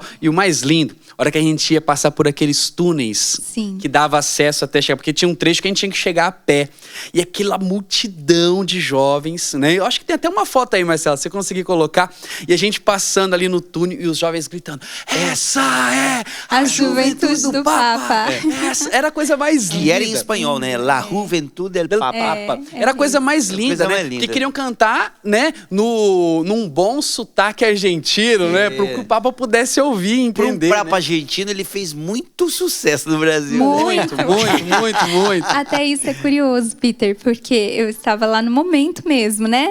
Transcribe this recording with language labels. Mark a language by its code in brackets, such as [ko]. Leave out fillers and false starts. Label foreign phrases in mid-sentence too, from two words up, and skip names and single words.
[pt] E o mais lindo, a hora que a gente ia passar por aqueles túneis que dava acesso até chegar, porque tinha um trecho que a gente tinha que chegar a pé. E aquela multidão de jovens, né? Eu acho que tem até uma foto aí, Marcelo, se você conseguir colocar. E a gente passando ali no túnel e os jovens gritando, essa é a juventude do Papa. Essa era a coisa mais linda. E era em espanhol, né? [es] La Juventude del Papa. [pt] Era a coisa mais linda, né? linda. Que queriam cantar, né? Num bom sotaque argentino, né? Para que o Papa pudesse ouvir e entender. Para o Papa argentino, ele fez muito sucesso no Brasil. Muito, muito. Até isso é curioso, Peter, porque eu estava lá no momento mesmo, né?